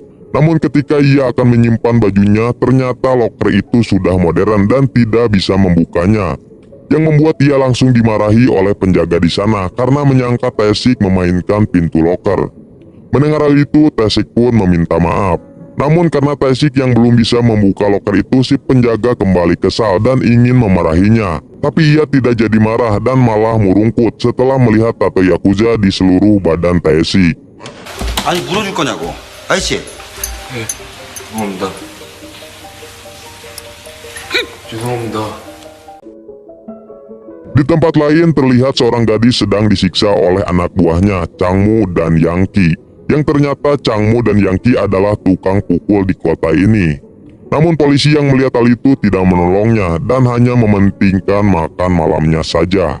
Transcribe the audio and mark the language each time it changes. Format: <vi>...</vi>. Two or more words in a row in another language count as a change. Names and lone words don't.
<id>Namun ketika ia akan menyimpan bajunya, ternyata loker itu sudah modern dan tidak bisa membukanya, yang membuat ia langsung dimarahi oleh penjaga di sana karena menyangka Taesik memainkan pintu loker. Mendengar hal itu, Taesik pun meminta maaf. Namun karena Taesik yang belum bisa membuka loker itu, si penjaga kembali kesal dan ingin memarahinya. Tapi ia tidak jadi marah dan malah murungkut setelah melihat tato Yakuza di seluruh badan Taesik.</id> <ko>아니 물어줄 거냐고 아저씨. 네, 죄송합니다. 죄송합니다.</ko> <id>Di tempat lain terlihat seorang gadis sedang disiksa oleh anak buahnya, Changmu dan Yangki, yang ternyata Changmu dan Yangki adalah tukang pukul di kota ini. Namun polisi yang melihat hal itu tidak menolongnya dan hanya mementingkan makan malamnya saja.</id>